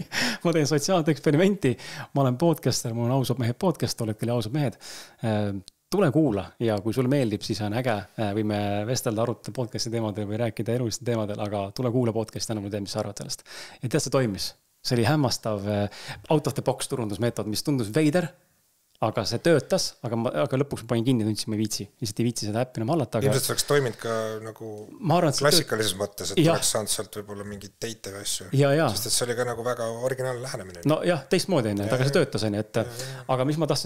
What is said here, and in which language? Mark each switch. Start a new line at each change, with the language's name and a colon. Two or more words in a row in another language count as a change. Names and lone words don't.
Estonian: Ma teen sotsiaalset eksperimenti. Ma olen podcaster, mul on Ausad mehed podcast, oled küll Ausad mehed. Tule kuula ja kui sulle meeldib, siis on äge. Võime vestelda, arutada podcasti teemadel või rääkida eluliste teemadel, aga tule kuula podcasti, anna mulle teed, mis sa arvad sellest. Ja tead, see toimis. See oli hämmastav
English: out of the box
Estonian: turundusmeetod, mis tundus veider, aga see töötas, aga lõpuks ma panin kinni, tundsin, ma ei viitsi. Lihtsalt ei viitsi seda äppi enam hallata. Ilmselt see oleks toiminud ka nagu klassikalises mõttes, et oleks saanud sealt võib-olla mingid teite või asju. Sest see oli ka nagu väga originaalne lähenemine. No jah, teistmoodi enne, aga see töötas enne, et aga mis ma tahtsin...